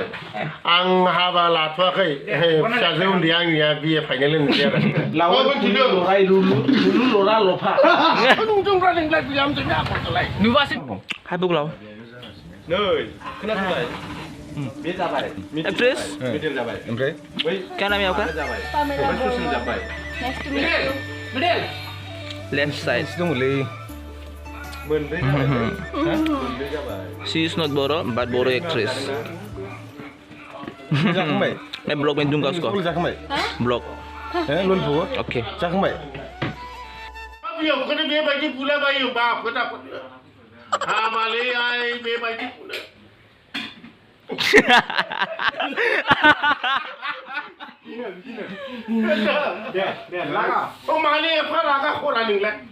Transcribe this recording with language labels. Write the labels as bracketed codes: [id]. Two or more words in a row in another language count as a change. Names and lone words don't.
[brx] आं हाबा लाथ'वाखै फिसाजो उन्दैया आंनिया बिए फाइनेल होनोसै आरो लावो लराय रुलु लरा लफा नोंजों रायलायलाय बिहामजोनि आखलखौलाय नुबासो हाय बुगलाव नै खोनासंलाय बे जाबाय एक्ट्रेस मिडिल जाबाय ओमफ्राय बै [hi] क्या नाम है आपका [brx] जाबाय पामेला ससियल जाबाय [en] Nice to meet you. left side [brx] दंलै मोनब्रै जाबाय मोनब्रै जाबाय [en] She is not Boro but Boro actress [brx] जाखांबाय [hi] मैं ब्लॉग में दूंगा उसको [brx] जाखांबाय ब्लॉग लोनफु ओके जाखांबाय बेयावखौनो बेबायदि बुलाबायो होमबा फोथाफोरनो हाबालै आइ बेबायदि बुनो माने एफा रागा खरा नोंलाय